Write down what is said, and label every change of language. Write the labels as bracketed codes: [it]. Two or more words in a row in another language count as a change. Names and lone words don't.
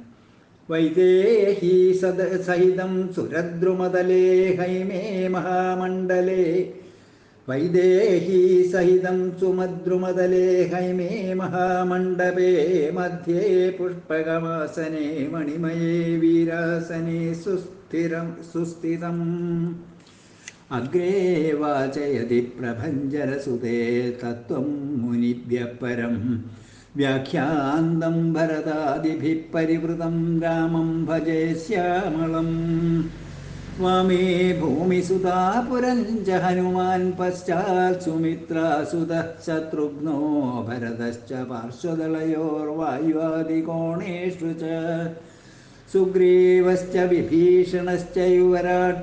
[sa] വൈദേഹീ സഹിതം സുരദ്രുമതലേ ഹൈമേ മഹാമണ്ഡലേ വൈദേഹീ സഹിതം സുമദ്രുമതലേ ഹൈമേ മഹാമണ്ഡപേ മധ്യേ പുഷ്പകമാസനേ മണിമയേ വീരാസനേ സുസ്ഥിതം. അഗ്രേ വാചയതി പ്രഭഞ്ജനസുതേ തത്വം മുനിഭ്യഃ പരം വ്യാഖ്യാന്തം ഭരതാദിഭിः പരിവൃതം രാമം ഭജേ ശ്യാമളം. वामे भूमिसुता पुरञ्च हनुमान् पश्चात् सुमित्रासुतः शत्रुघ्नो भरतश्च पार्श्वदलयोर्वायुवादिकोणेषु च सुग्रीवश्च विभीषणश्च युवराट्